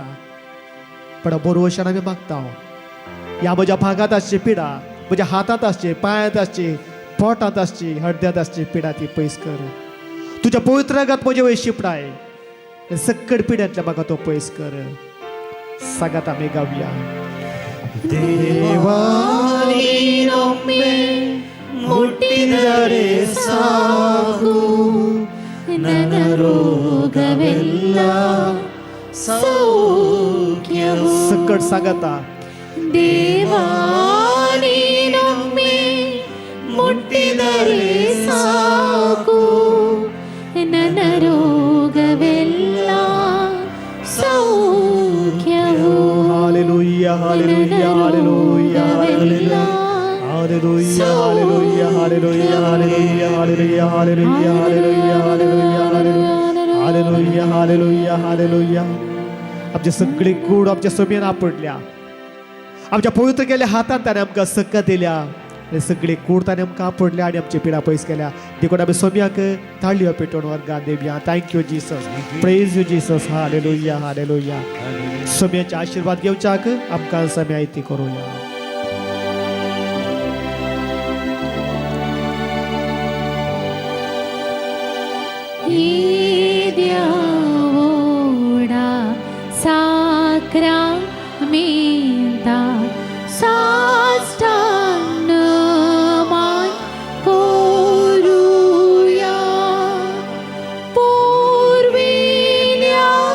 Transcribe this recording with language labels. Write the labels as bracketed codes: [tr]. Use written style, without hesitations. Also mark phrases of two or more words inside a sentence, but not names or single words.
[kok] पण बरोवशान आमी मागता ह्या म्हज्या भागात आसची पिडा, म्हज्या हातांत आसची, पांयांत आसची, पोटांत आसची, हड्ड्यांत आसची पिडा ती पयस कर. तुज्या पवित्र रगांत म्हजे वयर शिपडाय. सक्कड पिड्यांतल्या म्हाका तो पयस कर. सांगात आमी गावया. [kn] देवा ನೀನೊಮ್ಮೆ ಮುಟ್ಟಿದರೆ ಸಾಕು ನನ್ನ ರೋಗವೆಲ್ಲ ಸೌಖ್ಯವು. [kok] सक्कड सांगाता. [kn] ದೇವಾ ನೀನೊಮ್ಮೆ ಮುಟ್ಟಿದರೆ ಸಾಕು ನನ್ನ ರೋಗವೆಲ್ಲ ಸೌಖ್ಯವು. [kok] हालेलुया हालेलुया हालेलुया हालेलुया हालेलुया हालेलुया हालेलुया हालेलुया हालेलुया हालेलुया हालेलुया हालेलुया हालेलुया हालेलुया. आमचे सगळे कूड आमच्या सोबीन आपडल्या. आमच्या पवित्र केल्या हातांत ताणें आमकां सक्का दिल्या. आनी सगळे कूड ताणें आमकां आपडल्या आनी आमची पिडा पयस केल्या. देखून आमी सोम्याक ताळयो पेटोवन वर्गांत देवया. [en] Thank you Jesus, praise you Jesus. [kok] हालेलुया हालेलुया. सोम्याचे आशीर्वाद घेवच्याक आमकां समय ती करूया. Idioda sacramenta sastanamai koruya purvilya